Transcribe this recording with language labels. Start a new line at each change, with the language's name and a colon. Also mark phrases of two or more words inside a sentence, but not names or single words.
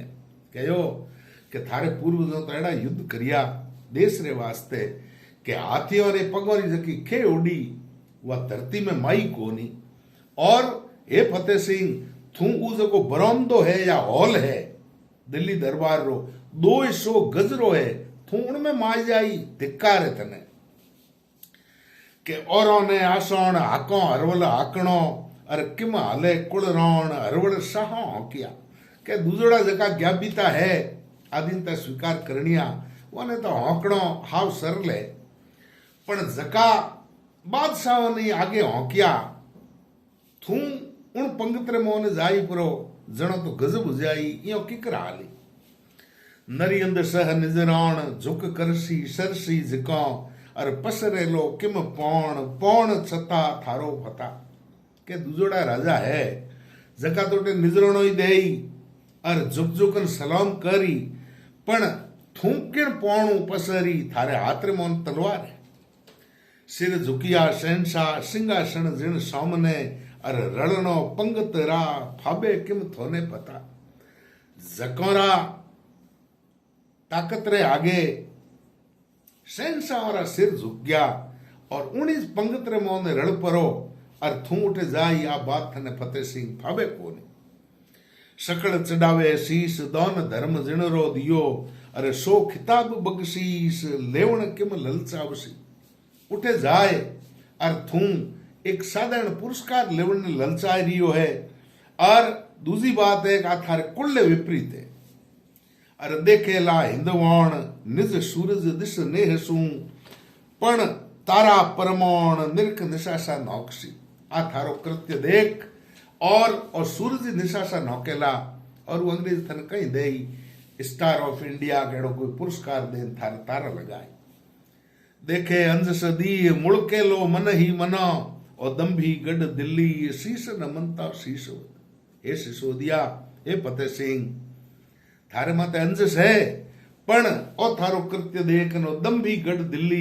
Rajasthani: कहो कि थारे पूर्वजों तो एड़ा युद्ध करिया देश रे वास्ते कि हाथियों रे पगों री जकी खे उड़ी वह धरती में माई कोनी। और हे फतेह सिंह थू उ जको बरामदो है या हॉल है दिल्ली दरबार रो 200 गजरो है थू उनमें माई जाई धिक्कार है तने के औरों ने आसण हाकों हरवल हाकणो अरे किम हले कुलरण हरवल साहो हकिया के दूजड़ा जका ज्ञाबिता है आदिनता स्वीकार करनिया वने तो हौकणो हाव सरल है। पण जका बादशाह ने आगे हौकिया थू उन पंगत्र मोने जाई पुरो जणो तो गजब जाई यो किकरा हाली। नरियंद सह निजराण झुक करसी सरसी जिको अर पसरेलो किम पौण पौण छता थारो फता के दूजोड़ा राजा है जका तोटे निजरणो ही देई अर झुक झुकन सलाम करी पण थूकिन पौणू पसरी थारे हाथ रे मोन तलवार है। सिर झुकिया शहनशाह सिंहासन जिन सामने अर रणनो पंगत रा फाबे किम थोने पता। जकोरा ताकत रे आगे शहनशाह वाला सिर झुक गया और 19 पंगत रे मोने रण परो अर थू उठे जाई आ बात थने फतेह सिंह फाबे कोने। सकड़ चढ़ावे शीस दोन धर्म जिणरो दियो अरे सो खिताब बगशीस लेवण किम ललचावसी। उठे जाए और थू एक साधारण पुरस्कार लेवन ने ललचाई रियो है। और दूसरी बात है कि थारे कुल्ले विपरीत है। अरे देखेला हिंदवाण निज सूरज दिस नेहसू पण तारा परमाण निरख निशासा नौकसी। आ थारो कृत्य देख और सूरज निशासा नौकेला और वो अंग्रेज थन कहीं दे स्टार ऑफ इंडिया केड़ो कोई पुरस्कार देन थारे तारा लगाए। देखे अंज सदी मुड़के लो मन ही मना और दम्भी गढ़ दिल्ली शीश न मनता शीश। हे सिसोदिया ए फतेह सिंह थारे माते अंजस है पण ओ थारो कृत्य देखनो दम भी गढ़ दिल्ली